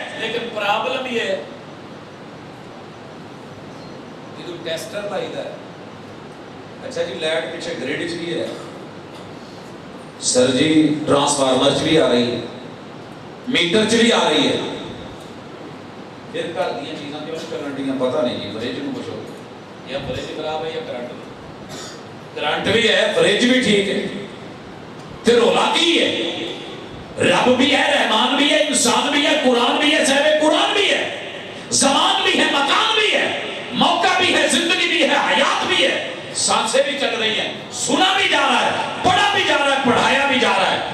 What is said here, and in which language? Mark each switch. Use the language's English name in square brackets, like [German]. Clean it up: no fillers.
[Punjabi] لیکن پرابلم یہ ہے کہ تو ٹیسٹر لائی دا ہے. اچھا جی لائٹ پیچھے گریڈ چ بھی ہے، سر جی ٹرانسفارمر چ بھی آ رہی ہے، میٹر چ بھی آ رہی ہے. پھر گھر دیا چیزاں کیوں چلن ڈیاں پتہ نہیں جی. فریج نوں پوچھو یا فریج خراب ہے یا کرنٹ بھی ہے، فریج بھی ٹھیک ہے. پھر رولا کی ہے؟ [Urdu] رب بھی ہے، رحمان بھی ہے، انسان بھی ہے، قرآن بھی ہے، صاحب قرآن بھی ہے، زمان بھی ہے، مکان بھی ہے، موقع بھی ہے، زندگی بھی ہے، حیات بھی ہے، سانسیں بھی چل رہی ہیں، سنا بھی جا رہا ہے، پڑھا بھی جا رہا ہے، پڑھایا بھی جا رہا ہے.